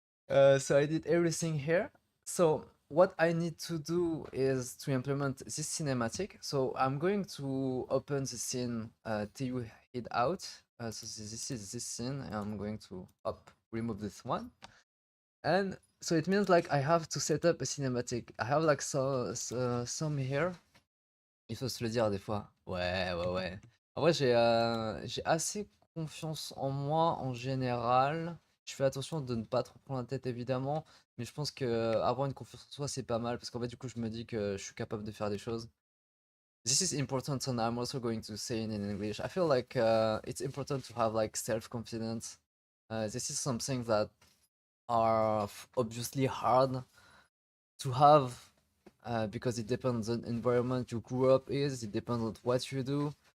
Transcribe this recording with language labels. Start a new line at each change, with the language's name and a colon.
English: So I did everything here. So what I need to do is to implement this cinematic. So I'm going to open the scene till you head out. So this is this scene, and I'm going to remove this one. And so it means like I have to set up a cinematic. I have like some here.
French: Il faut se le dire des fois. Ouais, ouais, ouais. En vrai, j'ai assez confiance en moi en général. Je fais attention de ne pas trop prendre la tête évidemment, mais je pense que avoir une confiance en soi c'est pas mal parce qu'en fait du coup je me dis que je suis capable de faire des choses.
English: This is important, and I'm also going to say it in English. I feel like it's important to have like self-confidence. This is something that are obviously hard to have because it depends on the environment you grew up is, it depends on what you do.